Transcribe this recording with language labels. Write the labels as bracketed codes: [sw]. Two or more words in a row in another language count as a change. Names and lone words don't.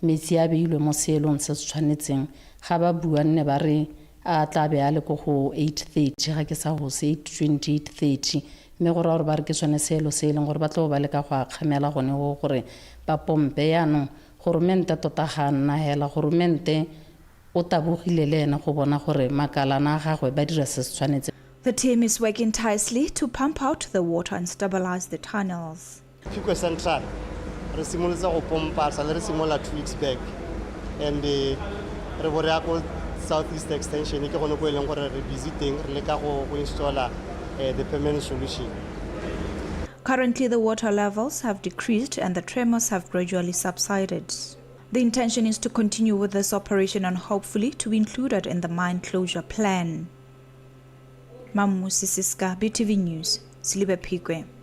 [tn] Metsi a beilwe mo seelong se se tshwanetseng ga ba bua nne ba re a tla be a le go 8:30 ga ke sa go se 8:20 mme gore ba re ke tsone seelo se eleng gore ba tlo ba le ka go akgamela gone go gore ba pompe yaanong goromente tota ga nna hela goromente o tabogile le ena go bona gore makalana a gagwe ba dira se se tshwanetseng. [en] The team is working tirelessly to pump out the water and stabilize the tunnels. [tn] Fikwe Central re simolotse go pompa sa le re simola 2 [en] weeks back and [tn] re bore ya go southeast extension ke gone go eleng gore re busy teng re le ka go installa [en] the permanent solution. Currently, the water levels have decreased and the tremors have gradually subsided. The intention is to continue with this operation and hopefully to be included in the mine closure plan. Mamusi Siska, BTV News, Silibe Pigwe.